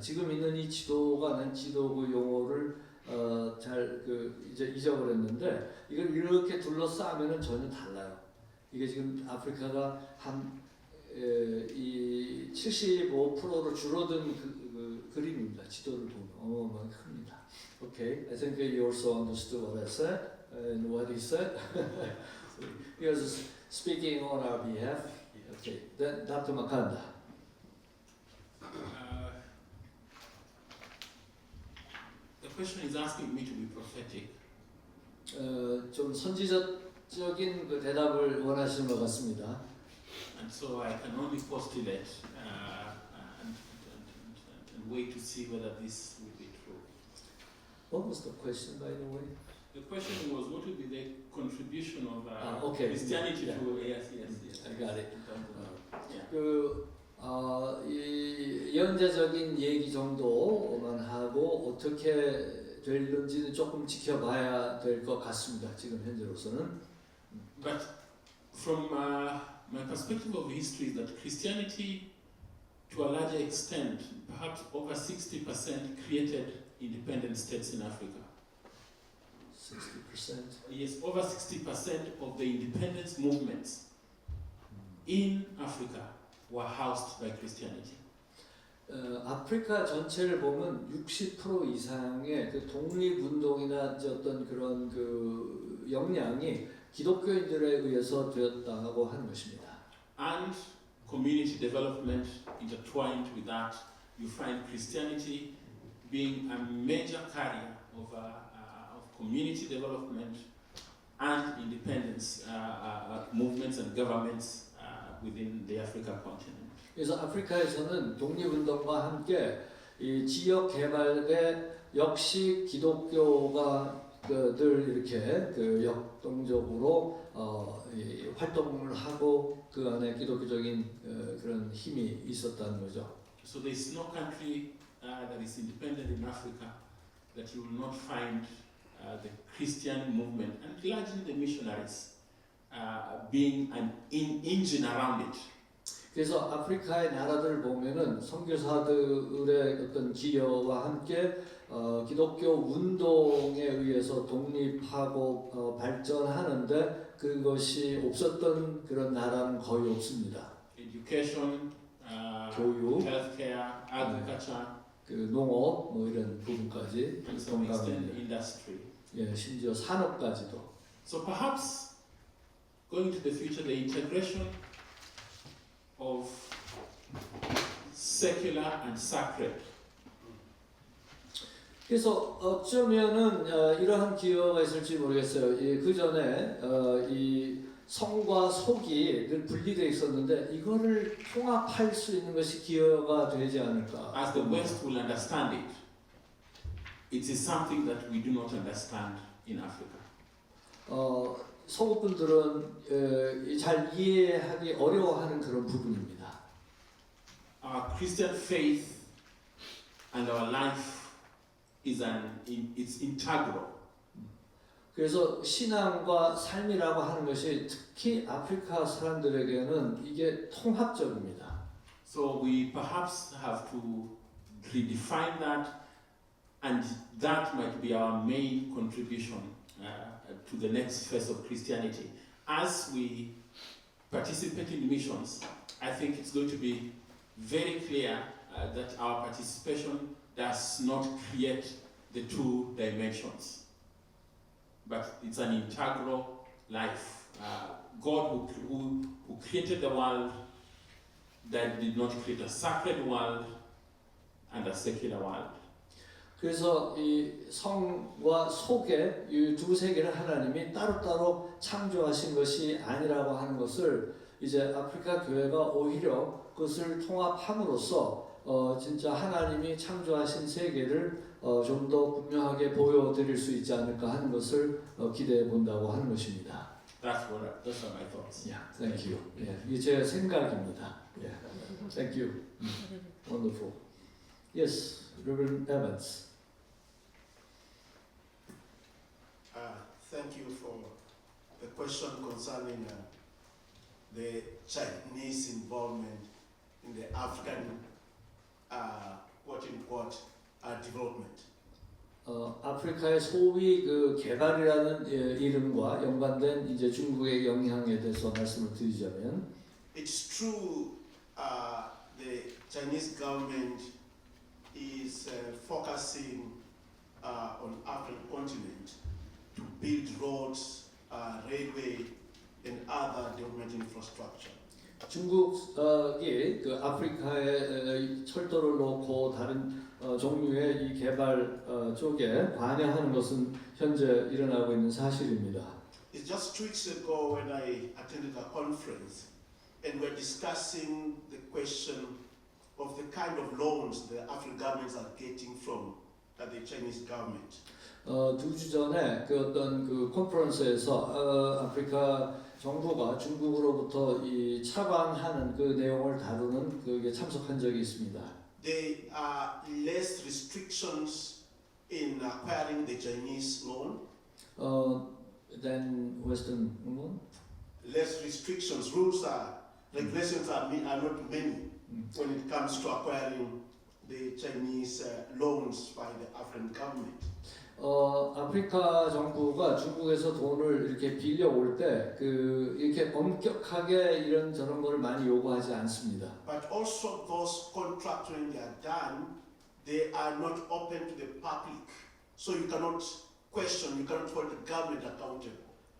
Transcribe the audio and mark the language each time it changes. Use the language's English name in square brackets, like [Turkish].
[Korean] 지금 있는 이 지도가 난 지도구 용어를 잘 이제 잊어버렸는데 이걸 이렇게 둘러싸면은 전혀 달라요. 이게 지금 아프리카가 이 75%로 줄어든 그림입니다. 지도를 보면 어마어마하게 큽니다. [English] Okay, I think you also understood what I said and what he said. He was speaking on our behalf. Okay, then Dr. Makanda. The question is asking me to be prophetic. [Korean] 좀 선지적인 그 대답을 원하시는 것 같습니다. [English] And so I can only postulate and wait to see whether this will be true. What was the question, by the way? The question was, what would be the contribution of okay. Christianity Yeah. to yes. I got it. Yeah. [Korean] 이 예언자적인 얘기 정도만 하고 어떻게 될는지는 조금 지켜봐야 될 것 같습니다. 지금 현재로서는. [English] But from my perspective of history, is that Christianity to a larger extent, perhaps over 60% created independent states in Africa. 60%. Yes, over 60% of the independence movements in Africa were housed by Christianity. [Korean] 아프리카 전체를 보면 60% 이상의 그 독립운동이나 이제 어떤 그런 그 역량이 기독교인들에 의해서 되었다고 하는 것입니다. [English] And community development intertwined with that, you find Christianity being a major carrier of community development and independence movements and governments within the African continent. [Korean] 그래서 아프리카에서는 독립운동과 함께 이 지역 개발에 역시 기독교가 늘 이렇게 그 역동적으로 이 활동을 하고 그 안에 기독교적인 그런 힘이 있었다는 거죠. [English] So there is no country that is independent in Africa that you will not find the Christian movement and largely the missionaries being an engine around it. [Korean] 그래서 아프리카의 나라들 보면은 선교사들의 어떤 기여와 함께 기독교 운동에 의해서 독립하고 발전하는데 그것이 없었던 그런 나라는 거의 없습니다. [English] Education, [Korean] 교육, [English] healthcare, agriculture, [Korean] 그 농업 뭐 이런 부분까지 [English] and some extent [Korean] 동감합니다. [English] industry. [Korean] 예, 심지어 산업까지도. [English] So perhaps going to the future, the integration of secular and sacred. [Korean] 그래서 어쩌면은 이러한 기여가 있을지 모르겠어요. 그 전에 이 성과 속이 늘 분리되어 있었는데 이거를 통합할 수 있는 것이 기여가 되지 않을까. [English] As the West will understand it, it is something that we do not understand in Africa. [Korean] 서구 분들은 잘 이해하기 어려워하는 그런 부분입니다. [English] Our Christian faith and our life is it's integral. [Korean] 그래서 신앙과 삶이라고 하는 것이 특히 아프리카 사람들에게는 이게 통합적입니다. [English] So we perhaps have to redefine that, and that might be our main contribution to the next phase of Christianity. As we participate in missions, I think it's going to be very clear that our participation does not create the two dimensions, but it's an integral life. God who created the world that did not create a sacred world and a secular world. [Korean] 그래서 이 성과 속에 이 두 세계를 하나님이 따로따로 창조하신 것이 아니라고 하는 것을 이제 아프리카 교회가 오히려 그것을 통합함으로써 진짜 하나님이 창조하신 세계를 좀 더 분명하게 보여드릴 수 있지 않을까 하는 것을 기대해 본다고 하는 것입니다. [English] Those are my thoughts. Yeah, thank you. [Korean] 예, 이게 제 생각입니다. 예, [English] thank you. Wonderful. Yes, Reverend Evans. Thank you for the question concerning the Chinese involvement in the African quote-unquote development. [Korean] 아프리카의 소위 그 개발이라는 이름과 연관된 이제 중국의 영향에 대해서 말씀을 드리자면, [English] It's true the Chinese government is focusing on African continent to build roads, railway, and other development infrastructure. [Korean] 중국이 그 아프리카에 철도를 놓고 다른 종류의 이 개발 쪽에 관여하는 것은 현재 일어나고 있는 사실입니다. [English] It's just 2 weeks ago when I attended a conference and we're discussing the question of the kind of loans the African governments are getting from the Chinese government. [Korean] 2주 전에 그 어떤 그 컨퍼런스에서 아프리카 정부가 중국으로부터 이 차관하는 그 내용을 다루는 그게 참석한 적이 있습니다. [English] There are less restrictions in acquiring the Chinese loan. Than Western loan. Less restrictions, rules regulations are not many. when it comes to acquiring the Chinese loans by the African government. [Korean] 아프리카 정부가 중국에서 돈을 이렇게 빌려올 때 이렇게 엄격하게 이런 저런 거를 많이 요구하지 않습니다. [English] But also those contracts when they are done, they are not open to the public. So you cannot question, you cannot hold the government accountable.